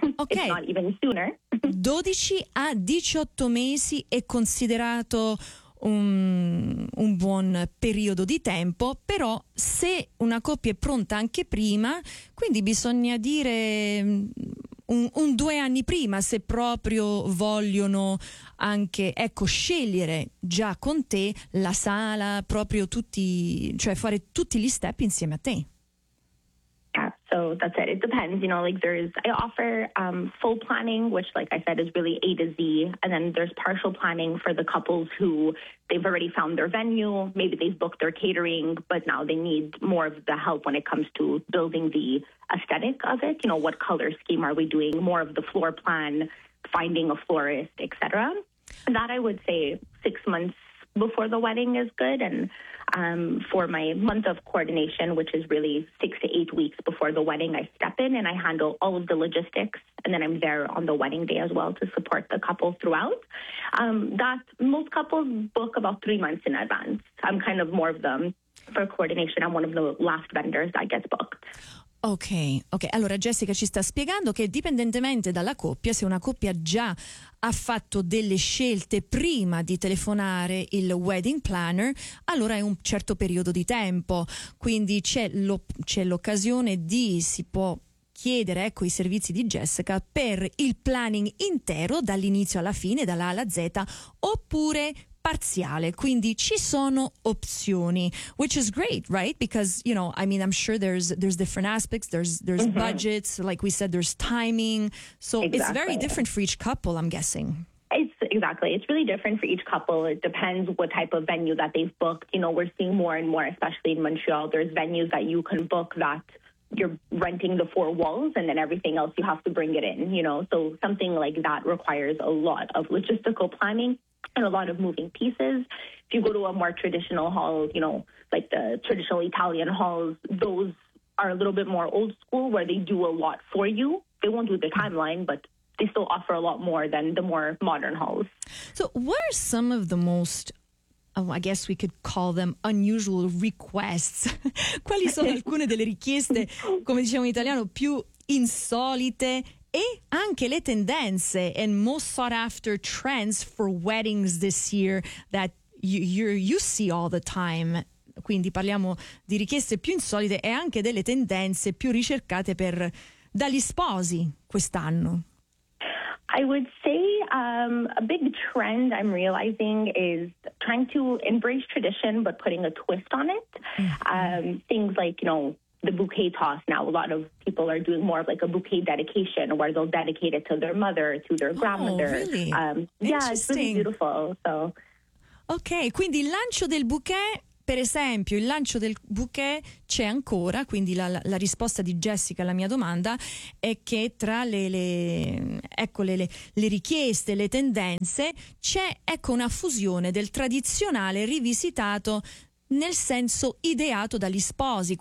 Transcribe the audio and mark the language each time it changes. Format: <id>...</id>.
<en>Okay. If not even sooner.</en> <it>12 a 18 mesi è considerato un buon periodo di tempo, però se una coppia è pronta anche prima, quindi bisogna dire un due anni prima, se proprio vogliono anche, ecco, scegliere già con te la sala, proprio tutti, cioè fare tutti gli step insieme a te.</it> <en>So that's it. It depends, you know, like there's, I offer full planning, which like I said, is really A to Z. And then there's partial planning for the couples who they've already found their venue. Maybe they've booked their catering, but now they need more of the help when it comes to building the aesthetic of it. You know, what color scheme are we doing? More of the floor plan, finding a florist, etc. That I would say 6 months before the wedding is good. And for my month of coordination, which is really 6 to 8 weeks before the wedding, I step in and I handle all of the logistics, and then I'm there on the wedding day as well to support the couple throughout. That most couples book about 3 months in advance. I'm kind of more of them for coordination. I'm one of the last vendors that gets booked.</en> <it>Ok, allora Jessica ci sta spiegando che dipendentemente dalla coppia, se una coppia già ha fatto delle scelte prima di telefonare il wedding planner, allora è un certo periodo di tempo, quindi c'è l'occasione di, si può chiedere, ecco, i servizi di Jessica per il planning intero dall'inizio alla fine, dalla A alla Z, oppure parziale, quindi ci sono opzioni,</it> <en>which is great, right? Because, you know, I mean, I'm sure there's different aspects, there's mm-hmm. budgets, like we said, there's timing, so exactly. It's very different for each couple, I'm guessing. It's really different for each couple. It depends what type of venue that they've booked. You know, we're seeing more and more, especially in Montreal, there's venues that you can book that you're renting the four walls and then everything else you have to bring it in, you know, so something like that requires a lot of logistical planning and a lot of moving pieces. If you go to a more traditional hall, you know, like the traditional Italian halls, those are a little bit more old school where they do a lot for you. They won't do the timeline, but they still offer a lot more than the more modern halls. So what are some of the most, oh, I guess we could call them unusual requests?</en> <it>Quali sono alcune delle richieste, come diciamo in italiano, più insolite? E anche le tendenze</it> <en>and most sought after trends for weddings this year that you see all the time.</en> <it>Quindi parliamo di richieste più insolite e anche delle tendenze più ricercate per dagli sposi quest'anno.</it> <en>I would say a big trend I'm realizing is trying to embrace tradition but putting a twist on it. Things like, you know, the bouquet toss now, a lot of people are doing more of like a bouquet dedication where they'll dedicate it to their mother, to their grandmother. Oh, really? Yeah, it's really beautiful. So,</en> <it>okay, quindi il lancio del bouquet, per esempio, il lancio del bouquet c'è ancora, quindi la risposta di Jessica alla mia domanda è che tra le richieste, le tendenze, c'è, ecco, una fusione del tradizionale rivisitato nel senso ideato dagli sposi.</it>